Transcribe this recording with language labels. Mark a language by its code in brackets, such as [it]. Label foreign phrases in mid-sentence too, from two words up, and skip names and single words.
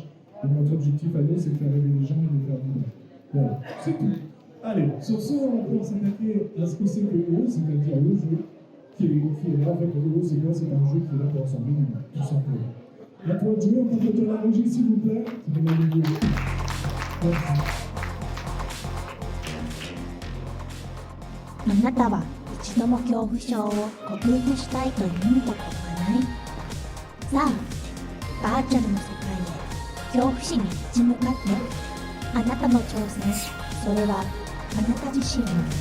[fr] Et notre objectif à nous, c'est de faire rêver les gens et de les faire vivre. Voilà, c'est tout. Allez, sur ce, on peut s'attaquer à ce que c'est que EO, c'est-à-dire le jeu qui est là. En fait, EO, c'est quoi? C'est un jeu qui est là pour rassembler les gens, tout simplement. À toi de jouer, on peut te la régie, s'il vous plaît. C'est bien de jouer. Merci. [ja] あなたは一度も恐怖症を克服したいと夢見たことがない？さあ、バーチャルの世界へ恐怖心に立ち向かって。あなたの挑戦、それはあなた自身の。